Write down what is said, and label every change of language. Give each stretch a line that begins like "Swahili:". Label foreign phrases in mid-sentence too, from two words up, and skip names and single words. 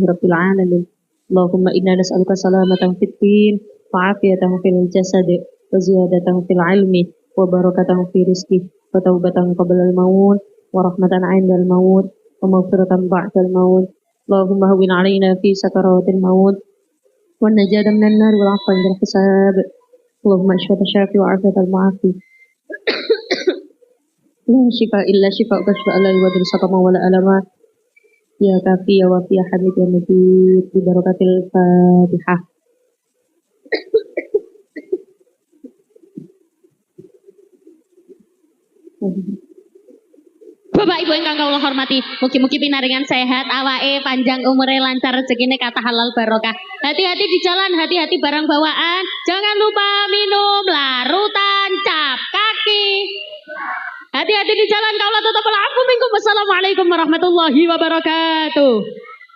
Arabic: رب العالمين اللهم إنا نسألك سلامة في الدين وعافية في الجسد وزيادة في العلم وبركة في رزقه وتوبة قبل الموت ورحمة عند الموت ومغفرة بعد الموت اللهم هون علينا في سكرات الموت والنجاة من النار والعفو عند الحساب اللهم اشف الشافي وعافية المعافي لا شفاء إلا شفاء كشف لا يغادر سقما ولا ألما يا كافي يا وافي يا حميد يا مجيد ببركة الفاتحة.
Javanese: Bapak Ibu ingkang kawula hormati, mugi-mugi pinaringan sehat, awake panjang umure lancar rezekine kata halal barokah.
Indonesian: Hati-hati di jalan, hati-hati barang bawaan. Jangan lupa minum larutan cap kaki. Hati-hati di jalan, kaulah tetap
Arabic: عفو منكم. والسلام عليكم ورحمة الله وبركاته.